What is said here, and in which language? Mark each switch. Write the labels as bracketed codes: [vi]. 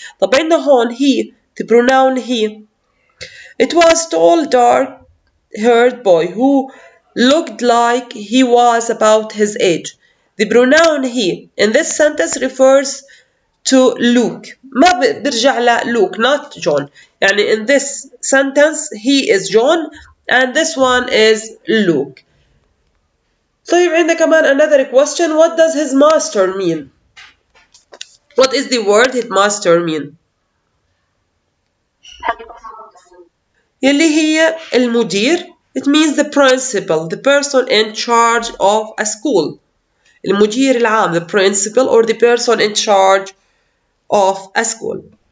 [ar] طب عندنا هون [en] he the pronoun he. It was tall dark-haired boy who looked like he was about his age. The pronoun he in this sentence refers to Luke. [ar] ما برجع [en] Luke not John. يعني in this sentence he is John and this one is Luke. [ar] طيب عندنا كمان [en] another question. What does his master mean? What is the word headmaster mean؟ [ar] يلي هي المدير. [en] It means the principal, the person in charge of a school. [ar] المدير العام [en] the principal or the person in charge of a school.